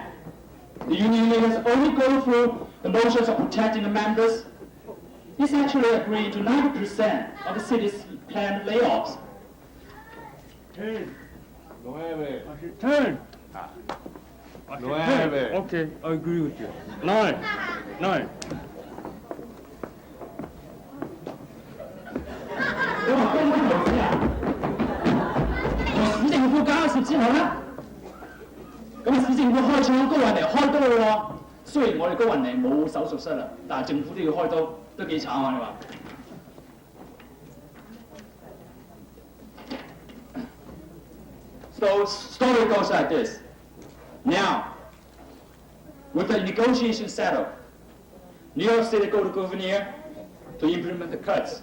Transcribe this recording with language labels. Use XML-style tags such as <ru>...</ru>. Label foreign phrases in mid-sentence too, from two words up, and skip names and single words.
<en>The union leaders only go through the motions of protecting the members. This actually agreed to 90% of the city's planned layoffs. 10. 9. 10. 9. Okay, I agree with you. 9. 9.</en> <yue>我話公開投資啊，市政府交涉之後咧，咁市政府開廠高雲嚟開刀喎。雖然我哋高雲嚟冇手術室啦，但係政府都要開刀，都幾慘啊！你話？</yue> <en>So story goes like this. Now, with the negotiation settled, New York City go to Gouverneur to implement the cuts.</en>